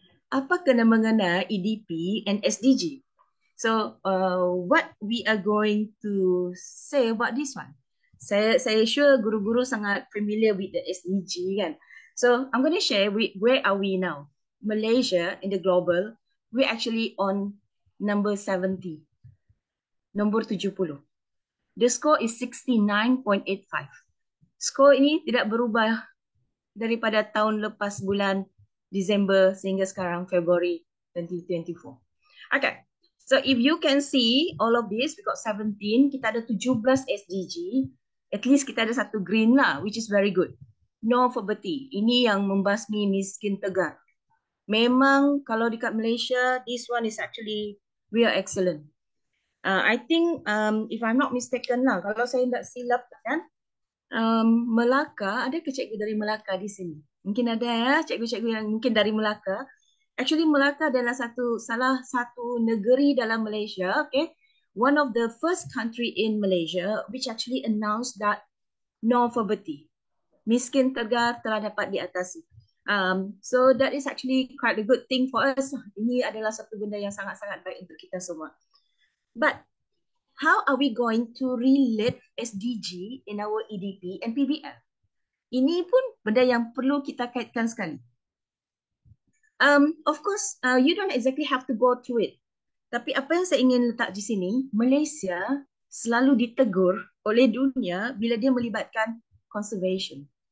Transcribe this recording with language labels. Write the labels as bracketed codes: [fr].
[ms] Apa kena-mengena [en] EDP and SDG? So, what we are going to say about this one? [ms] Saya sure guru-guru sangat [en] familiar with the SDG [ms] kan. [en] So, I'm going to share where are we now? Malaysia in the global, we're actually on number 70. Nombor 70. The score is 69.85. [ms] Skor ini tidak berubah daripada tahun lepas bulan Disember sehingga sekarang Februari 2024. Okay. [en] So if you can see all of this, we got 17, [ms] kita ada 17 SDG, [en] at least [ms] kita ada satu green lah, [en] which is very good. No poverty, [ms] ini yang membasmi miskin tegar. Memang kalau dekat Malaysia, [en] this one is actually, we are excellent. I think, if I'm not mistaken lah, [ms] kalau saya tak silap kan, Melaka, ada ke cikgu dari Melaka di sini? Mungkin ada ya, cikgu-cikgu yang mungkin dari Melaka. Actually, Melaka adalah salah satu negeri dalam Malaysia, okay? [en] One of the first country in Malaysia which actually announced that no poverty. [ms] Miskin tegar telah dapat diatasi. [en] So that is actually quite a good thing for us. [ms] Ini adalah satu benda yang sangat-sangat baik untuk kita semua. [en] But how are we going to relate SDG in our EDP and PBL? [ms] Ini pun benda yang perlu kita kaitkan sekali. [en] Of course, you don't exactly have to go through it. [ms] Tapi apa yang saya ingin letak di sini, Malaysia selalu ditegur oleh dunia bila dia melibatkan conservation.